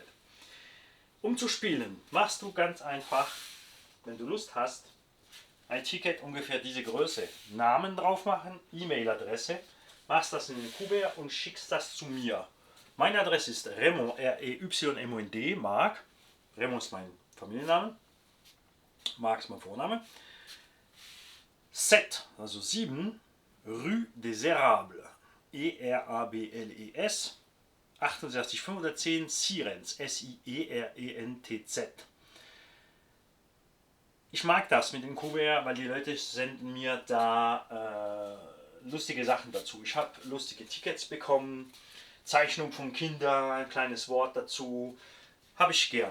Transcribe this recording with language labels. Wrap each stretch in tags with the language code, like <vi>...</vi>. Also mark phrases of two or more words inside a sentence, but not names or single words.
<de>Um zu spielen, machst du ganz einfach, wenn du Lust hast, ein Ticket ungefähr diese Größe, Namen drauf machen, E-Mail-Adresse, machst das in den Kuvert und schickst das zu mir. Meine Adresse ist Raymond, R-E-Y-M-O-N-D, Marc. Raymond ist mein Familienname. Marc ist mein Vorname. 7, also 7, Rue des Érables, E-R-A-B-L-E-S, 68510 Sirens, S-I-E-R-E-N-T-Z. Ich mag das mit dem Kuvert, weil die Leute senden mir da lustige Sachen dazu. Ich habe lustige Tickets bekommen, Zeichnung von Kindern, ein kleines Wort dazu. Habe ich gern.</de>